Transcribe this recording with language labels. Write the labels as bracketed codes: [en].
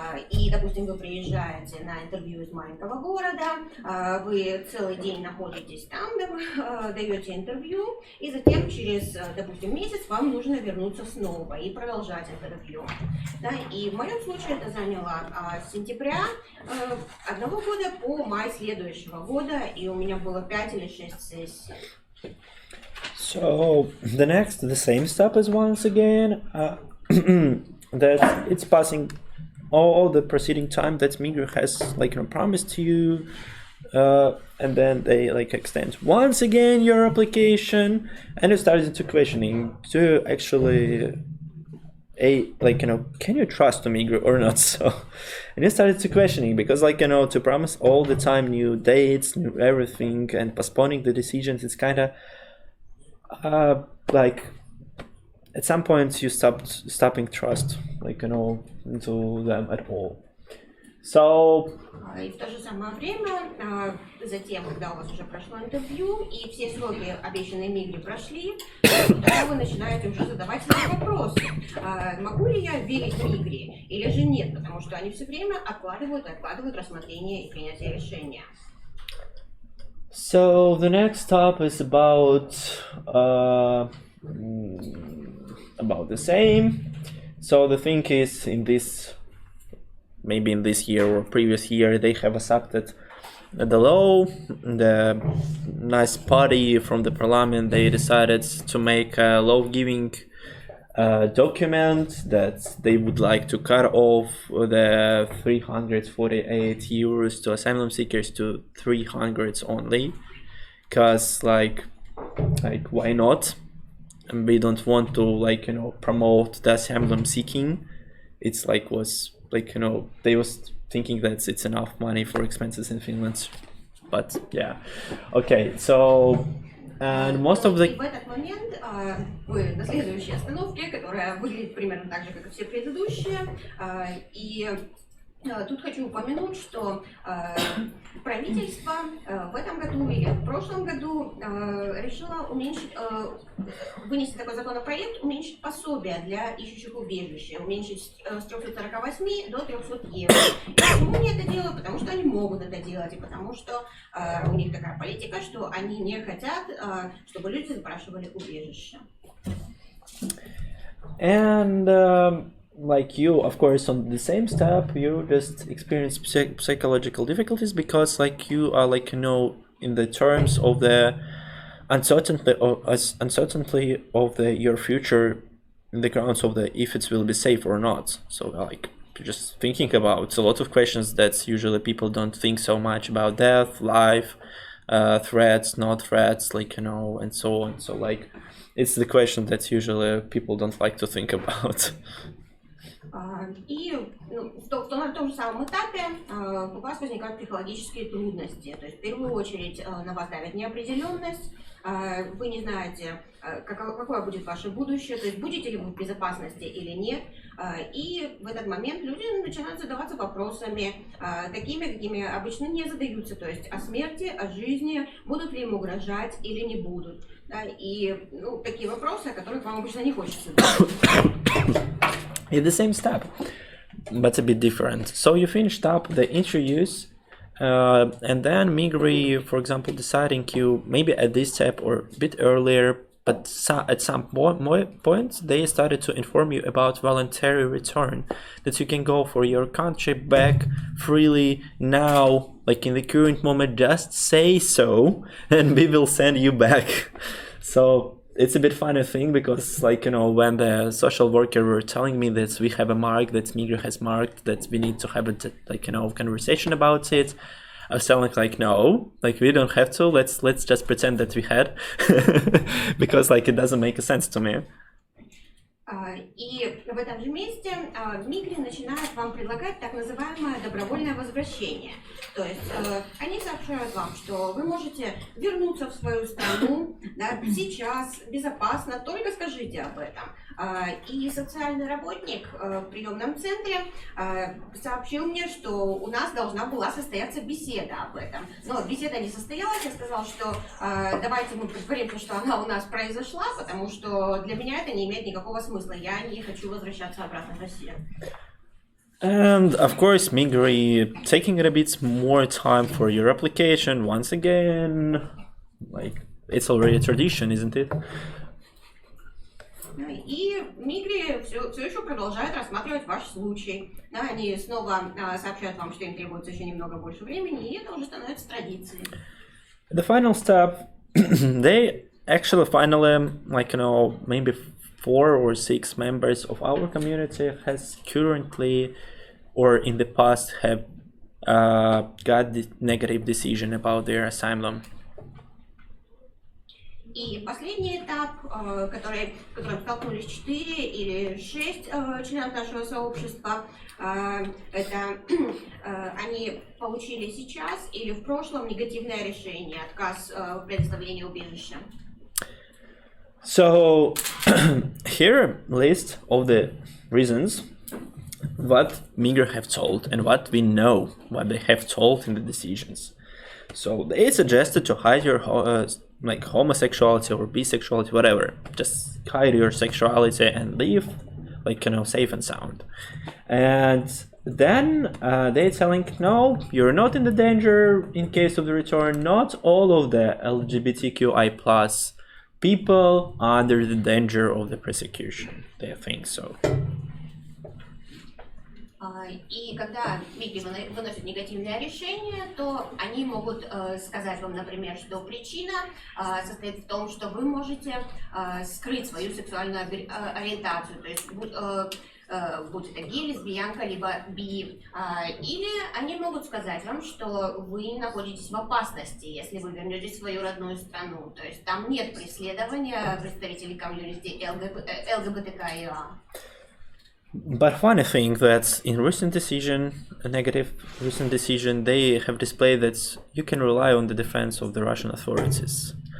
[ru] И, допустим, вы приезжаете на интервью из маленького города, вы целый день находитесь там, даете интервью, и затем через, допустим, месяц вам нужно вернуться снова и продолжать интервью. Да? И в моем случае это заняло с сентября одного года по май следующего года, и у меня было 5 или 6 сессий. [en] So the same step is once again that it's passing all the preceding time that Migri has promised to you, and then they extend once again your application, and you start into questioning to actually can you trust Migri or not? So and you started to questioning because to promise all the time new dates, new everything, and postponing the decisions, it's kind of at some point you stopping trust into them at all. So [ru] И в то же самое время, затем, когда у вас уже прошло интервью и все сроки, обещанные Мигри, прошли, тогда вы начинаете уже задавать себе вопросы. Могу ли я верить Мигри или же нет? Потому что они все время откладывают рассмотрение и принятие решения. [en] So the next step is about the same. So the thing is, maybe in this year or previous year, they have accepted the law. The nice party from the parliament, they decided to make a law-giving document that they would like to cut off the 348 euros to asylum seekers to 300 only, because why not? And we don't want to promote the asylum seeking. It's they was thinking that it's enough money for expenses in Finland, but yeah, okay. So and most of the. [ru] И в этот момент вы на следующей остановке, которая выглядит примерно так же, как и все предыдущие, и тут хочу упомянуть, что правительство в этом году или в прошлом году решило вынести такой законопроект, уменьшить пособие для ищущих убежище, уменьшить с 348 до 300 евро. И почему они это делают? Потому что они могут это делать, и потому что у них такая политика, что они не хотят, чтобы люди запрашивали убежище. [en] And like you, of course, on the same step, you just experience psychological difficulties because you are in the terms of the uncertainty of your future in the grounds of if it will be safe or not. So you're just thinking about a lot of questions that usually people don't think so much about: death, life, threats, not threats, and so on. So it's the question that usually people don't like to think about. [ru] И на том же самом этапе у вас возникают психологические трудности. То есть в первую очередь на вас давит неопределенность, вы не знаете, какое будет ваше будущее, то есть будете ли вы в безопасности или нет. И в этот момент люди начинают задаваться вопросами, такими, какими обычно не задаются, то есть о смерти, о жизни, будут ли им угрожать или не будут. И такие вопросы, о которых вам обычно не хочется задавать. [en] It's the same step, but a bit different. So you finished up the interviews, and then Migri, for example, deciding you maybe at this step or a bit earlier, but at some point they started to inform you about voluntary return, that you can go for your country back freely now, like in the current moment, just say so, and we will send you back. So it's a bit funny thing because, like, when the social worker were telling me that we have a mark that Migri has marked, that we need to have a conversation about it, I was telling like, no, like we don't have to. Let's just pretend that we had, because like it doesn't make sense to me. [ru] И в этом же месте Мигри начинает вам предлагать так называемое добровольное возвращение. То есть они сообщают вам, что вы можете вернуться в свою страну, да, сейчас, безопасно, только скажите об этом. И социальный работник в приемном центре сообщил мне, что у нас должна была состояться беседа об этом. Но беседа не состоялась, я сказал, что давайте мы притворимся, что она у нас произошла, потому что для меня это не имеет никакого смысла. Я не хочу возвращаться обратно в Россию. [en] And of course, Migri taking a bit more time for your application once again. Like, it's already a tradition, isn't it? [ru] И Мигри все еще продолжает рассматривать ваш случай. Да, они снова сообщают вам, что им требуется еще немного больше времени, и это уже становится традицией. [en] The final step, they actually finally, maybe 4 or 6 members of our community has currently or in the past have got the negative decision about their asylum. [ru] И последний этап, которым столкнулись 4 или 6 членов нашего сообщества, это они получили сейчас или в прошлом негативное решение, отказ в предоставлении убежища. [en] So here list of the reasons what Migri have told and what we know what they have told in the decisions. So they suggested to hide your homosexuality or bisexuality, whatever. Just hide your sexuality and live safe and sound. And then they're telling, no, you're not in the danger in case of the return. Not all of the LGBTQI plus people are under the danger of the persecution. They think so. [ru] И когда Мигри выносят негативное решение, то они могут сказать вам, например, что причина состоит в том, что вы можете скрыть свою сексуальную ориентацию, то есть будь это гей, лесбиянка, либо би. Или они могут сказать вам, что вы находитесь в опасности, если вы вернетесь в свою родную страну. То есть там нет преследования представителей комьюнити ЛГБТQIA. [en] But funny thing that in a negative recent decision, they have displayed that you can rely on the defense of the Russian authorities.